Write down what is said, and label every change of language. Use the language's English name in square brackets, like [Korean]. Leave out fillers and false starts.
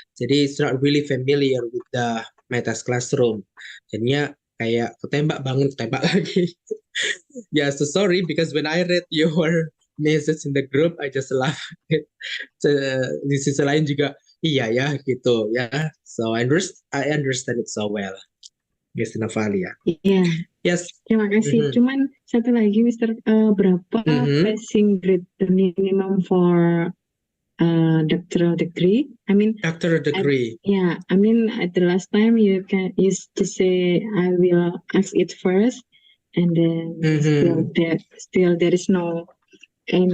[English] Jadi it's not really familiar with the MyTest Classroom. [Indonesian] Jadinya kayak ketembak lagi. [English] Yeah, so sorry because when I read your message in the group, I just laugh. [Indonesian] Di sisi lain juga iya ya gitu ya. [English] So I understand it so well, Miss Novalia. [Indonesian] Iya. [English] Yes. [Indonesian] Terima kasih. Cuman satu lagi, [English] Mr. Berapa passing grade the minimum for doctoral degree? I mean, doctoral degree. At the last time you used to say I will ask it first, and then still there is no any